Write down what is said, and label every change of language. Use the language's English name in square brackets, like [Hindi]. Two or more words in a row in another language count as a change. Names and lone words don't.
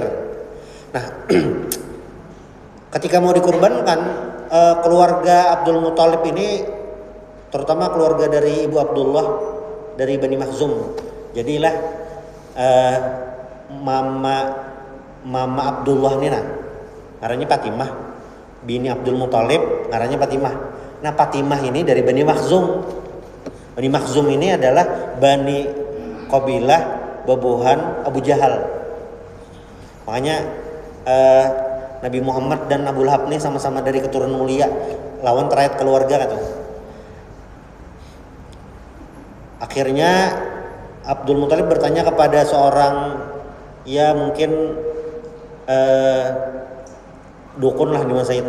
[Indonesian] Nah, ketika mau dikorbankan, keluarga Abdul Muthalib ini, terutama keluarga dari ibu Abdullah dari Bani Makhzum, jadilah mama Abdullah ini ngarannya Fatimah, bini Abdul Muthalib ngarannya Fatimah. Nah, Fatimah ini dari Bani Makhzum. Bani Makhzum ini adalah Bani Qabilah babuhan Abu Jahal. Makanya Nabi Muhammad dan Abu Lahab ini sama-sama dari keturunan mulia, lawan terkait keluarga gitu. Akhirnya Abdul Muthalib bertanya kepada seorang ya mungkin dukun lah di masa itu.